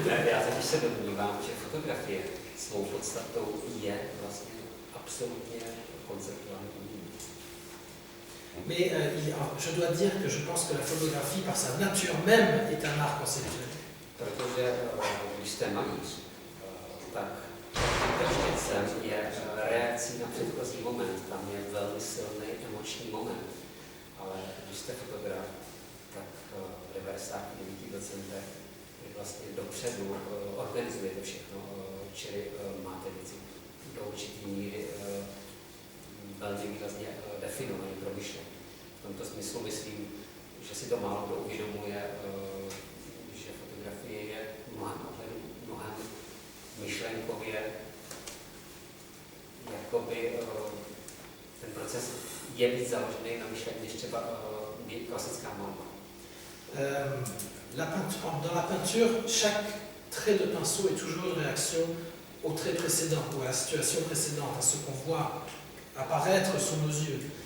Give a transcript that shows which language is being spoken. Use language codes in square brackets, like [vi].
[cs] Já totiž se domnívám, že fotografie svou podstatou je vlastně absolutně konceptuální. [fr] Mais je dois dire que je pense que la photographie, par sa nature même, est un art conceptuel. [cs] Protože když jste malíř, tak interštěcem je reakcí na předchozí moment, tam je velmi silný emoční moment. Ale když jste fotograf, tak v 99% vlastně dopředu organizujete všechno, čili máte věci do určitý míry velmi výrazně definovaný, promyšlený. V tomto smyslu myslím, že si to málo kdo uvědomuje, že fotografie je mnohem myšlenkově, jakoby ten proces je víc založený na myšlení než třeba klasická malba. [fr] Dans la peinture, chaque trait de pinceau est toujours une réaction au trait précédent, ou à la situation précédente, à ce qu'on voit apparaître sous nos yeux.